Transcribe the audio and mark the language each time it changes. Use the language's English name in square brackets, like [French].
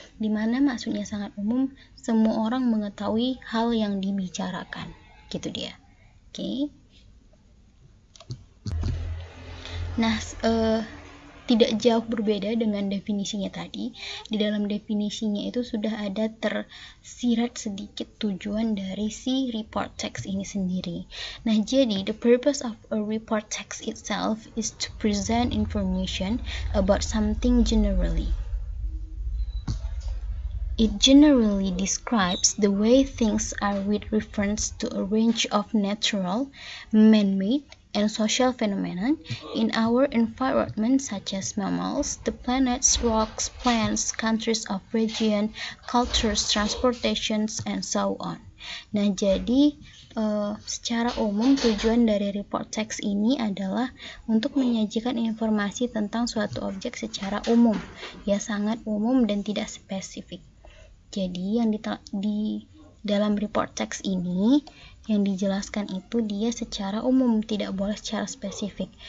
[Indonesian] Dimana maksudnya sangat umum, semua orang mengetahui hal yang dibicarakan gitu dia. Oke. Nah, tidak jauh berbeda dengan definisinya tadi. Di dalam definisinya itu sudah ada tersirat sedikit tujuan dari si report text ini sendiri. Nah, jadi [English] the purpose of a report text itself is to present information about something generally. It generally describes the way things are with reference to a range of natural, man-made, and social phenomena in our environment such as mammals, the planets, rocks, plants, countries of region, cultures, transportations, and so on. [Indonesian] Nah, jadi secara umum tujuan dari report text ini adalah untuk menyajikan informasi tentang suatu objek secara umum, ya sangat umum dan tidak spesifik. Jadi yang di dalam report text ini yang dijelaskan itu dia secara umum, tidak boleh secara spesifik.